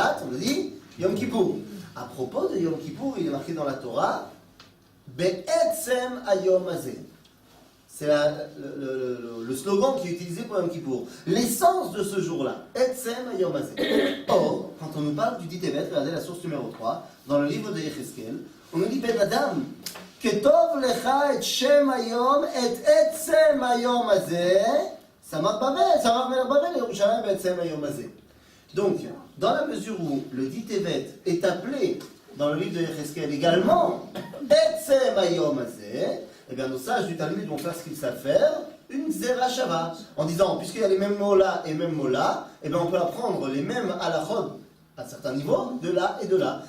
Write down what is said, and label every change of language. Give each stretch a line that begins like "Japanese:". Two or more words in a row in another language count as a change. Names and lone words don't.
French: On le dit Yom Kippour. À propos de Yom Kippour, il est marqué dans la Torah
Hebrew: בעצם היום הזה.
French: C'est le slogan qui est utilisé pour Yom Kippour. L'essence de ce jour-là,
Hebrew: עצם היום הזה.
French: Or, quand on nous parle du dit Tevet, regardez la source numéro 3, dans le livre de Yecheskel, on nous dit
Hebrew: בן אדם, כתב לך את שם היום את עצם היום הזה, סמך מלך בבל, ירושלים עצם היום הזה.
French: Donc, dans la mesure où le dit Tevet est appelé dans le livre de Yecheskel également,
Hebrew: עצם היום הזה,
French: eh bien, nos sages du Talmud vont faire ce qu'ils savent faire, une Zerashava, en disant, puisqu'il y a les mêmes mots là et mêmes mots là, eh bien, on peut apprendre les mêmes halachot à certains niveaux, de là et de là.